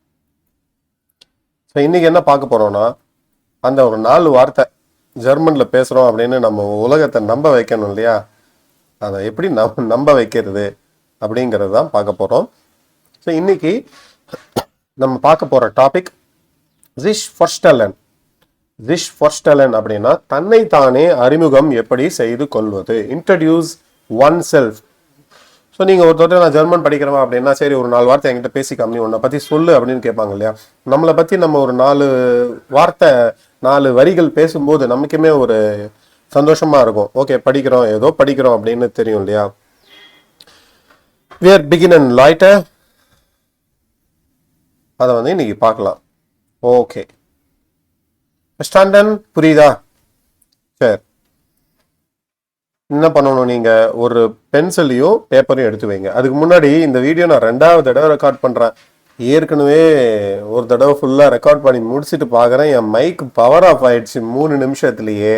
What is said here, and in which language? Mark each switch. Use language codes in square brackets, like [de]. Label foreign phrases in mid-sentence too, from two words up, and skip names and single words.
[ta] ஸோ இன்னைக்கு என்ன பார்க்க போறோம்னா, அந்த ஒரு 4 வார்த்தை ஜெர்மனில் பேசுகிறோம் அப்படின்னு நம்ம உலகத்தை நம்ப வைக்கணும் இல்லையா? அதை எப்படி நம்ப வைக்கிறது அப்படிங்கிறது தான் பார்க்க போகிறோம். ஸோ இன்னைக்கு நம்ம பார்க்க போகிற டாபிக் [de] sich vorstellen. sich vorstellen [ta] அப்படின்னா தன்னைத்தானே அறிமுகம் எப்படி செய்து கொள்வது, [en] introduce oneself. [ta] ஸோ நீங்கள் ஒருத்தர் நான் ஜெர்மன் படிக்கிறவா அப்படின்னா, சரி ஒரு 4 வார்த்தை என்கிட்ட பேசி கம்மி உன்னை பற்றி சொல்லு அப்படின்னு கேட்பாங்க இல்லையா? நம்மளை பற்றி நம்ம ஒரு 4 வார்த்தை 4 வரிகள் பேசும்போது நமக்குமே ஒரு சந்தோஷமா இருக்கும். ஓகே, படிக்கிறோம், ஏதோ படிக்கிறோம் அப்படின்னு தெரியும் இல்லையா? [en] we are [de] beginnen Leute. [ta] அதை இன்னைக்கு பார்க்கலாம். ஓகே, ஸ்டாண்டன் புரியுதா? சரி, என்ன பண்ணணும், நீங்க ஒரு பென்சிலையும் பேப்பரையும் எடுத்து வைங்க. அதுக்கு முன்னாடி இந்த வீடியோ நான் 2வது தடவை ரெக்கார்ட் பண்றேன். ஏற்கனவே ஒரு தடவை ஃபுல்லா ரெக்கார்ட் பண்ணி முடிச்சுட்டு பாக்குறேன், என் [en] mic power off [ta] ஆயிடுச்சு 3 நிமிஷத்துலயே.